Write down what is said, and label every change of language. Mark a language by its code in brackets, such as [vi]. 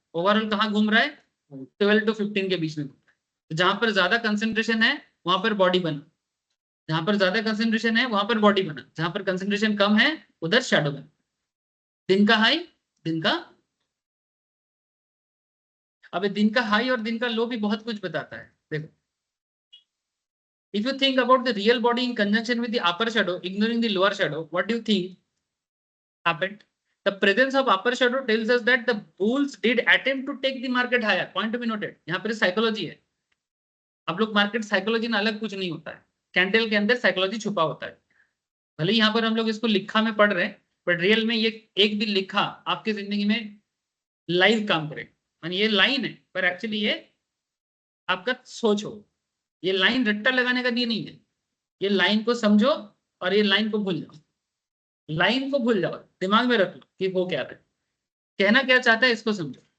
[hi] Overall कहाँ घूम रहा है, 12 to 15 के बीच में। तो जहां पर ज्यादा कंसंट्रेशन है वहां पर बॉडी बना, जहां पर ज्यादा कंसंट्रेशन है वहां पर बॉडी बना, जहां पर कंसंट्रेशन कम है उधर शैडो बना। दिन का हाई, दिन का, अब दिन का हाई और दिन का लो भी बहुत कुछ बताता है। [en] देखो, if you think about the real body in conjunction with the upper shadow ignoring the lower shadow, what do you think happened? The presence of upper shadow tells us that the bulls did attempt to take the market higher. Point to be noted, [hi] यहाँ पर psychology है। आप लोग market psychology ना अलग कुछ नहीं होता है, कैंडल के अंदर साइकोलॉजी छुपा होता है। भले यहाँ पर हम लोग इसको लिखा में पढ़ रहे हैं, बट रियल में ये एक भी लिखा आपकी जिंदगी में लाइव काम करे। मानी ये लाइन है पर एक्चुअली ये आपका सोच हो, ये लाइन रट्टा लगाने का नहीं है, ये लाइन को समझो और ये लाइन को भूल जाओ, लाइन को भूल जाओ, दिमाग में रख लो कि वो क्या है, कहना क्या चाहता है इसको समझो।